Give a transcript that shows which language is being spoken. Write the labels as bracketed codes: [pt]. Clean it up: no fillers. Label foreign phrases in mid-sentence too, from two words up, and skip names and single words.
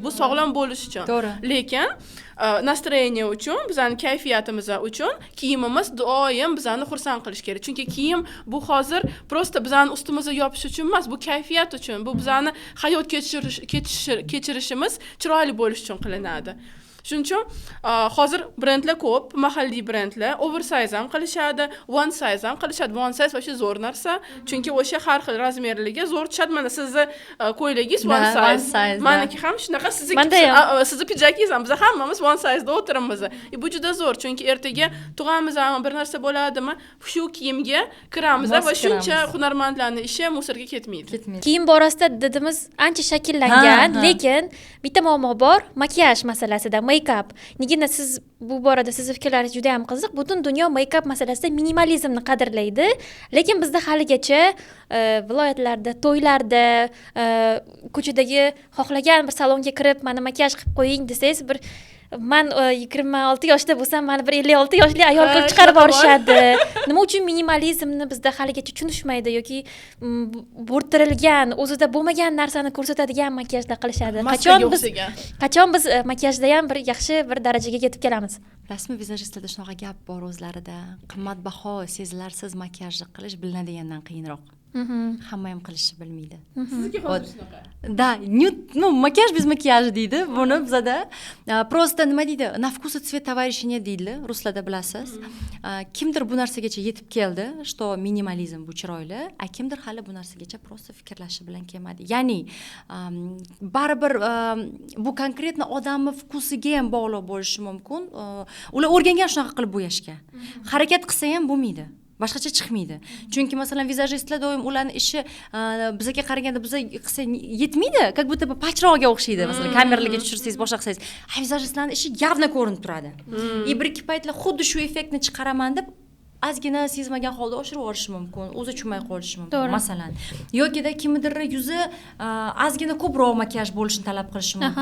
[uz] Bu sog'lom bo'lish uchun. Lekin настроение uchun, bizning kayfiyatimiz uchun kiyimimiz doim bizani xursand qilish kerak. Chunki kiyim bu hozir prosta bizning ustimizga yopish uchun emas, bu kayfiyat uchun, bu bizani hayot kechirishimiz chiroyli bo'lish uchun qilinadi. Shuning uchun hozir brendlar ko'p, mahalliy brendlar oversize ham qilishadi, [en] one size [uz] ham qilishadi. [en] One size [uz] o'sha zo'r narsa, chunki o'sha har xil razmerlarga zo'r tushadi. Mana sizni ko'ylagingiz [en] one size. [uz] Meniki ham shunaqa, sizni pijakingiz ham, biz hammamiz [en] one size [uz] da o'tiramiz. Bu juda zo'r, chunki ertaga tug'amiz ham bir narsa bo'ladimi, shu kiyimga kiramiz va shuncha hunarmandlarning ishi musorga ketmaydi. Kiyim borasida didimiz ancha shakllangan, lekin bitta muammo bor, makiyaj masalasida. Make-up. Nega siz bu borada siz fikrlaringiz juda ham qiziq. Butun dunyo make-up masalasida minimalizmni qadrlaydi, lekin bizda haligacha viloyatlarda, to'ylarda, ko'chadagi xohlagan bir salonga kirib, mana makiyaj qilib qo'ying desangiz, bir man 26 yoshda bo'lsam mani bir 56 yoshli ayol qilib chiqarib yuborishadi. Nima uchun minimalizmni bizda haligacha tushunishmaydi yoki bo'rttirilgan, o'zida bo'lmagan narsani ko'rsatadigan makiyajlar qilishadi. Qachon biz makiyajda ham bir yaxshi bir darajaga yetib kelamiz? Bilasizmi, vizajistlarda shunaqa gap bor o'zlarida. Qimmatbaho sezilarsiz makiyajni qilish bilinadigandan qiyinroq. Hamma ham qilishni bilmaydi. Sizga hozir shunaqa. [ru] Да, макияж без макияжа [uz] deydi. Buni bizada просто nima deydi? [ru] На вкус и цвет товарища нет [uz] deydi. Ruslarda bilasiz. Kimdir bu narsagacha yetib keldi, что minimalizm bu chiroyli, kimdir hali bu narsagacha просто fikrlashi bilan kelmadi. Ya'ni baribir bu konkretno odamning vkusiga ham bog'liq bo'lishi mumkin. Ular o'rgangan shunaqa qilib bo'yashga. Harakat qilsa ham bo'lmaydi. Boshqacha chiqmaydi. Chunki masalan vizajistlar doim ularning ishi bizga qaraganda bizga qilsa yetmaydi. [ru] Как будто [uz] pachrog'iga o'xshaydi. Masalan, kameralarga tushirsangiz, boshqa qilsangiz, vizajistlarning ishi явно ko'rinib turadi. Bir-ikki paytlar xuddi shu effektni chiqaraman deb ozgina sezmagan holda oshirib yuborishi mumkin, o'zi tushunmay qolishi mumkin. Masalan, yokida kimdir yuzi ozgina ko'proq makiyaj bo'lishini talab qilishi mumkin.